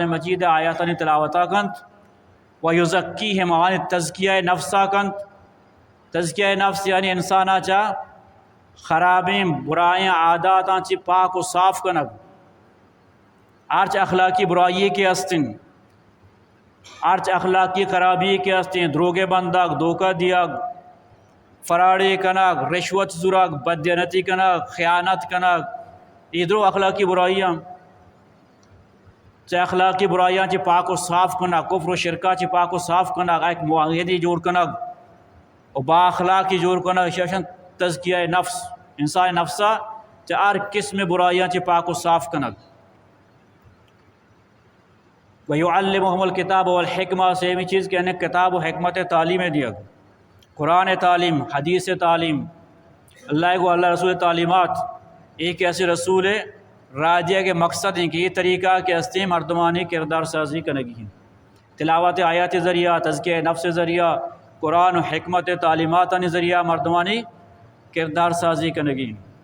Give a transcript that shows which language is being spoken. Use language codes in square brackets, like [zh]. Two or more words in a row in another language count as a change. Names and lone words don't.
[bal] مجید آیاتانی تلاوتا کنت ویزکیہم آنی تزکیہ نفسا کنت تزکیہ نفس یعنی انسانا چاہ خرابیں برائیں عاداتاں چی پاک و صاف کنگ آرچ اخلاقی برائی کے ہستیں آرچ اخلاقی خرابی کے ہستیں دروگے بندگ دھوکہ دیگ فراڑی کنگ رشوت زرگ بددیانتی کنگ خیانت کنگ ادھرو اخلاقی برائیاں چاہے اخلاقی برائیاں چی پاک و صاف کنگ کفر و شرکہ چی پاک و صاف کنگ ایک معاہدی جوڑ کنگ و با اخلاقی جوڑ کنگ شیشن تزکیہ نفس انسان نفسہ چاہے ہر قسم برائیاں چی پاک و صاف کنگ [ar] وَيُعَلِّمُهُمُ الْكِتَابَ وَالْحِكْمَةَ [bal] سے بھی چیز کہنے کتاب و حکمت تعلیم دیا قرآن تعلیم حدیث تعلیم اللہ کو اللہ رسول تعلیمات ایک ایسے رسول راجیہ کے مقصد ہیں کہ یہ طریقہ کے ہستے مردمانی کردار سازی کنگی ہیں تلاوت آیات ذریعہ تزکیہ نفس ذریعہ قرآن و حکمت تعلیمات ذریعہ مردمانی کردار سازی کنگی ہیں